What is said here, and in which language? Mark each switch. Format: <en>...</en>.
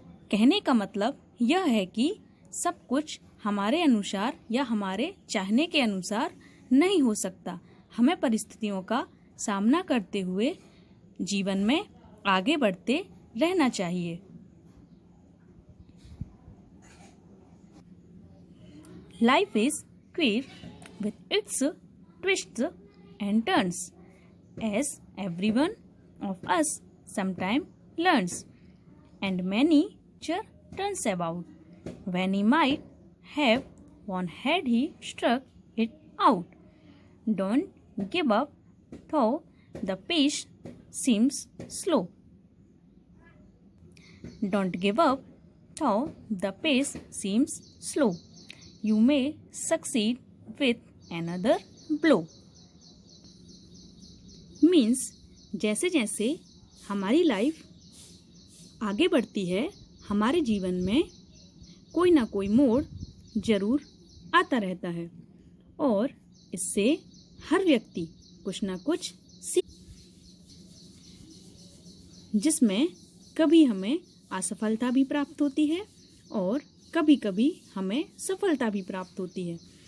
<hi>कहने का मतलब यह है कि सब कुछ हमारे अनुसार या हमारे चाहने के अनुसार नहीं हो सकता। हमें परिस्थितियों का सामना करते हुए जीवन में आगे बढ़ते रहना चाहिए।</hi> <en>Life is queer with its twists and turns, as everyone of us sometime learns, and many turns about, when he might have one had he struck it out. Don't give up, though the pace seems slow. Don't give up, though the pace seems slow. You may succeed with another blow.</en> <hi>Means जैसे जैसे हमारी life आगे बढ़ती है हमारे जीवन में कोई ना कोई मोड़ जरूर आता रहता है और इससे हर व्यक्ति कुछ ना कुछ सीख, जिसमें कभी हमें असफलता भी प्राप्त होती है और कभी कभी हमें सफलता भी प्राप्त होती है।</hi>